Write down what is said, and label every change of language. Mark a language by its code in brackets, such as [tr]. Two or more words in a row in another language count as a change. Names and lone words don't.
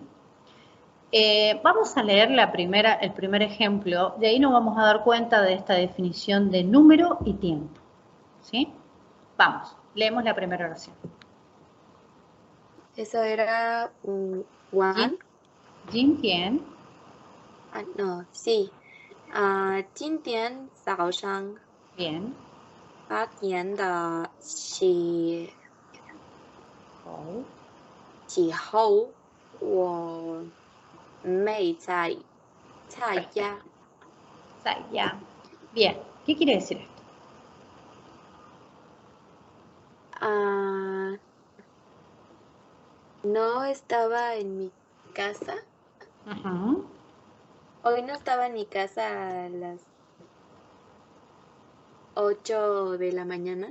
[es] Vamos a leer el primer ejemplo, de ahí nos vamos a dar cuenta de esta definición de número y tiempo, ¿sí? Vamos, leemos la primera oración. Eso era Juan. [zh] 今天. [es] No, sí. [zh] 今天早上 [es] Bien. [zh] 8点的 Oh. 起后，我妹在家。 [es] Ya. Bien, ¿qué quiere decir esto? No estaba en mi casa. Uh-huh. Hoy no estaba en mi casa a las 8 de la mañana.